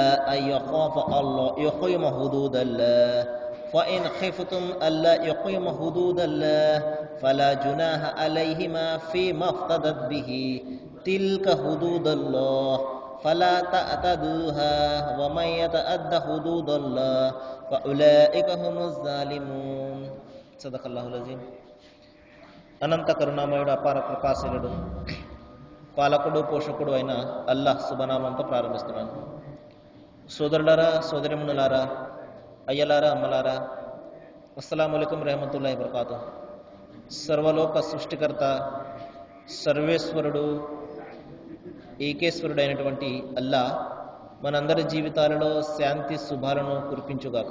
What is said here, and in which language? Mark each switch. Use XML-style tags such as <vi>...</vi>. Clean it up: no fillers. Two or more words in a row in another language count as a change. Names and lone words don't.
<ar>أن يخاف الله يقيم حدود الله فإن خفتم ألا يقيم حدود الله فلا جناح عليهما فيما افتدت به تلك حدود الله فلا تعتدوها ومن يتعد حدود الله فأولئك هم الظالمون صدق الله العظيم.</ar> <te>అనంత కరుణామయుడు అపార కృపాశీలుడు పాలకుడు పోషకుడు అయిన అల్లాహ్ శుభనామంతో ప్రారంభిస్తున్నాను. సోదరులారా, సోదరిమణులారా, అయ్యలారా, అమ్మలారా,</te> <ar>السلام عليكم ورحمة الله وبركاته.</ar> <te>సర్వలోక సృష్టికర్త, సర్వేశ్వరుడు, ఏకేశ్వరుడు అయినటువంటి అల్లాహ్ మనందరి జీవితాలలో శాంతి శుభాలను కురిపించుగాక.</te>